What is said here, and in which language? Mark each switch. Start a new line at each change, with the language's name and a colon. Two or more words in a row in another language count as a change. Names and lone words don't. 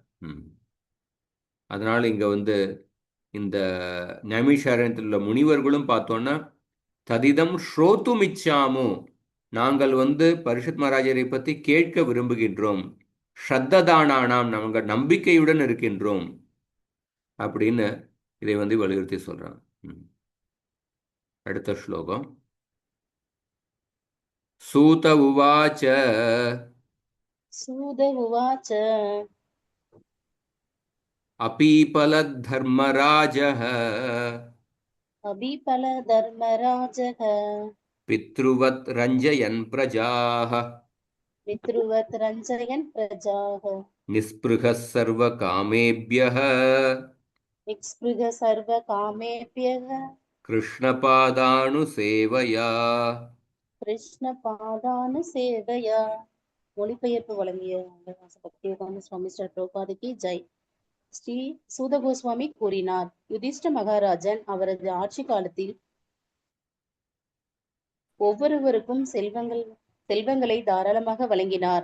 Tamil: அதனால இங்க வந்து இந்த நைமிஷாரண்யத்தில் உள்ள முனிவர்களும் பார்த்தோம்னா
Sanskrit: तदिदं श्रोतुम् इच्छामः,
Tamil: நாங்கள் வந்து பரீட்சித் மகாராஜரை பற்றி கேட்க விரும்புகின்றோம், ஸ்ரத்ததானானாம், நாங்கள் நம்பிக்கையுடன் இருக்கின்றோம் அப்படின்னு இதை வந்து வலியுறுத்தி சொல்றாங்க. அடுத்த ஸ்லோகம்.
Sanskrit: सूत उवाच सूत उवाच अपीपलद्धर्मराजः अबीपलधर्मराजः पितृवत् रञ्जयन् प्रजाः पितृवत् रञ्जयन् प्रजाः निःस्पृहः सर्वकामेभ्यः निःस्पृहः सर्वकामेभ्यः कृष्णपादानुसेवया कृष्णपादानुसेवया.
Tamil: மொழிபெயர்ப்பு வழங்கிய பக்திவேதாந்த சுவாமி ஸ்ரீ பிரபுபாதிக்கு ஜெய். ஸ்ரீ சூத கோஸ்வாமி கூறினார், யுதிஷ்ட மகாராஜன் அவரது ஆட்சி காலத்தில் ஒவ்வொருவருக்கும் செல்வங்களை தாராளமாக வழங்கினார்.